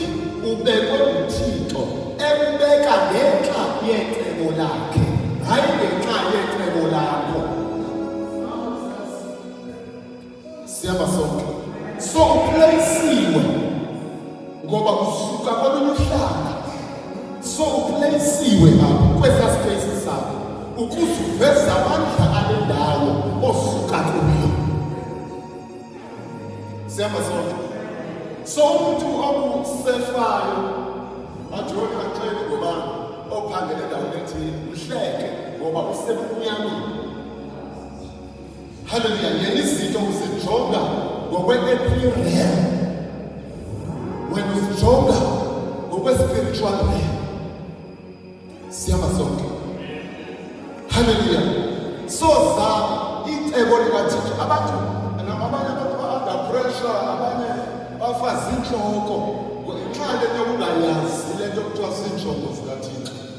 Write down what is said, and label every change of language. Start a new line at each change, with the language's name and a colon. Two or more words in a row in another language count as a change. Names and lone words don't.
Xhosa: Ubekwe uThixo ekubeka ngenxa yecebo lakhe, hayi ngenxa yecebo lakho. Siyama sonke. So uplaceiwe ngoba usuka kolunye uhlanga so uplaceiwe apho kwesa space sakho ukuze uveze amandla ale ndawo osuka kuyo. Siyama sonke. So umuntu obusefayo ajoni axele ngoba ophangele endaweni ethile uhleke ngoba usebumnyameni. Hallelujah. Yena izinto uzijonga ngokwe-appearance wena uzijonga ngokwe-
English: spiritual realm.
Xhosa: Siyama sonke. Hallelujah. So icebo likaThixo abantu abanye abantu ba-
English: under pressure,
Xhosa: abanye bafaza inhloko ngenxa lento yokungayazi lento kuthiwa zinjongo zikaThixo.